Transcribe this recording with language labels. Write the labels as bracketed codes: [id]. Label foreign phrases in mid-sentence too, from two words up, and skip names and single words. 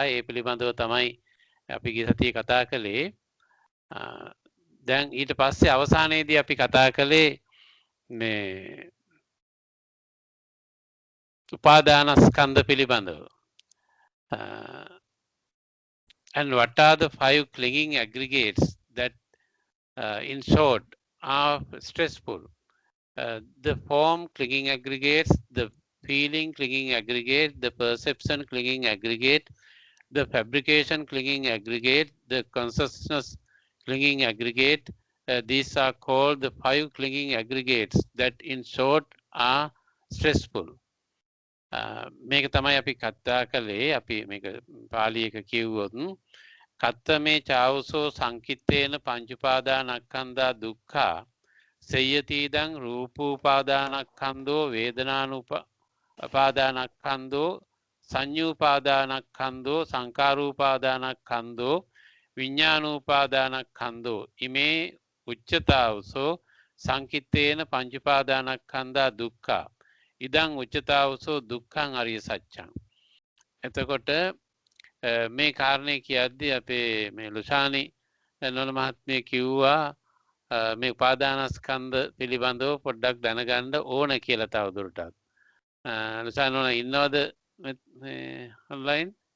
[si] ඒ පිළිබඳව තමයි අපි ගිය සතියේ කතා කළේ. දැන් ඊට පස්සේ අවසානයේදී අපි කතා කළේ මේ උපාදානස්කන්ධ පිළිබඳව. [en] And what are the 5 clinging aggregates that in short are stressful? The form clinging aggregates, the feeling clinging aggregate, the perception clinging aggregate, the fabrication clinging aggregate, the consciousness clinging aggregate. These are called the 5 clinging aggregates that in short are stressful. [si] මේක තමයි අපි කතා කළේ. අපි මේක පාලි එක කිව්වොත් [pi] කත්තමේ චාවසෝ සංකිට්ඨේන පංච උපාදානස්කන්ධා දුක්ඛා සේයතිදං රූපෝපාදානස්කන්ධෝ වේදනානුපාදානස්කන්ධෝ සංඤ්ඤූපාදානස්කන්ධෝ සංකාරූපාදානස්කන්ධෝ විඤ්ඤාණූපාදානස්කන්ධෝ ඉමේ උච්චතාවසෝ සංකිට්ඨේන පංච උපාදානස්කන්ධා දුක්ඛා ඉදං උච්චතාවසෝ දුක්ඛං අරිය සත්‍යං. [si] එතකොට මේ කාරණේ කියද්දී අපේ මේ ලුෂානි නෝන මහත්මිය කිව්වා මේ උපාදානස්කන්ධ පිළිබඳව පොඩ්ඩක් දැනගන්න ඕන කියලා තවදුරටත්. ලුෂානි නෝන ඉන්නවද මේ ඔන්ලයින්?